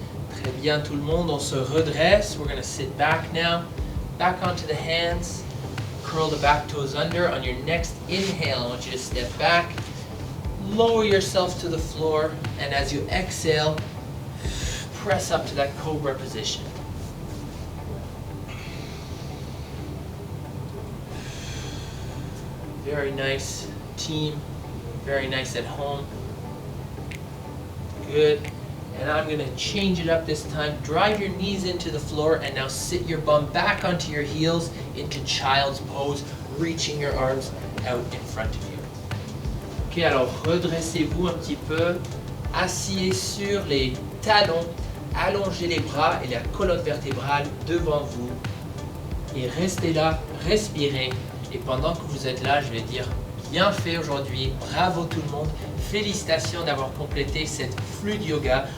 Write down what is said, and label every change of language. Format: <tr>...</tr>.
<fr>Très bien tout le monde, on se redresse.</fr> <en>We're going to sit back now, back onto the hands, curl the back toes under. On your next inhale, I want you to step back, lower yourself to the floor, and as you exhale, press up to that cobra position. Very nice team, very nice at home. Good. And I'm going to change it up this time. Drive your knees into the floor and now sit your bum back onto your heels into child's pose, reaching your arms out in front of you.</en> <fr>Ok, alors redressez-vous un petit peu, asseyez sur les talons, allongez les bras et la colonne vertébrale devant vous. Et restez là, respirez. Et pendant que vous êtes là, je vais dire bien fait aujourd'hui, bravo tout le monde, félicitations d'avoir complété cette fluide yoga.</fr>